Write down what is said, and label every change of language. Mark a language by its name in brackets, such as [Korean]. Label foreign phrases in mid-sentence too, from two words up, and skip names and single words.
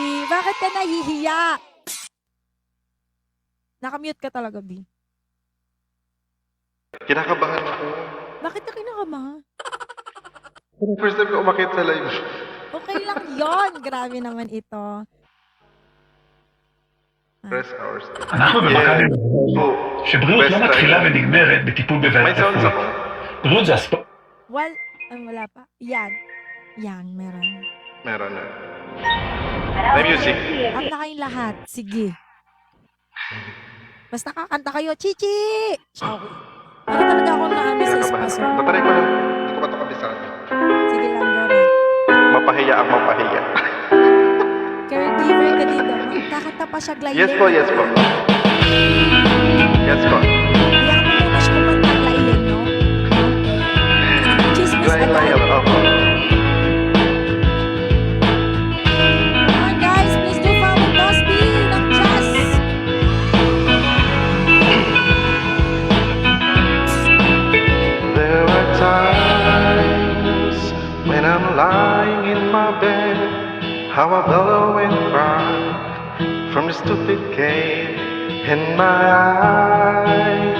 [Filipino] Bakit ka nahihiya? Nakamute ka talaga, B. Kinakabahan ako. Bakit ka kinakabahan? [English] First time [Filipino] ko umakyat sa live. Okay lang yon. Grabe naman ito. [English] Press hours. [Hebrew] אנחנו במכבי שבריאות לא מתחילה ונגמרת בטיפול בבעיות [Filipino] May sounds ako. [Hebrew] רפואיות. בריאות זה הספורט. [Filipino] Wala pa. Yan. Meron. Meron na. May music. Kanta kayong lahat. Sige. Basta kakanta kayo. Chichi! Okay. Ano talaga ako na sa Kinakabahan. espaso? Tataray ko lang. Hindi ko pa ito kabisado. Sige lang, Gora. Mapahiya ang mapahiya. Caregiver ka dito. Kakanta pa siya gliding. Yes po. Yes po. Iyak mo muna siya kumanta gliding, no? Chismis Glide lang agad. yan. Opo. [English] Come on, guys. Please do follow Boss B ng jazz. There are times when I'm lying in my bed, how I bellow and cry from the stupid game in my eyes.